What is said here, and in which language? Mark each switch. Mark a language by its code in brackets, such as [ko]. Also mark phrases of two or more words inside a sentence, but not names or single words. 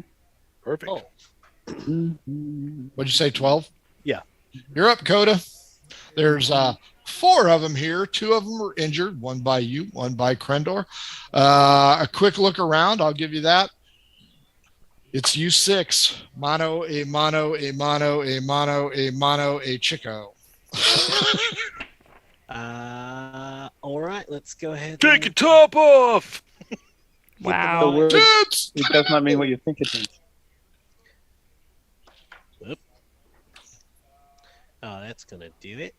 [en] Perfect. Oh. What'd you say, 12? Yeah. You're up, Coda. There's 4 of them here. 2 of them are injured. 1 by you, 1 by Krendor. A quick look around. I'll give you that. It's you 6. [es] Mono, a mono, a mono, a mono, a mono, a chico. [en] All right, let's go ahead. Take your top off. Wow. The word, Tits! it does not mean what you think it means. Oh, that's gonna do it.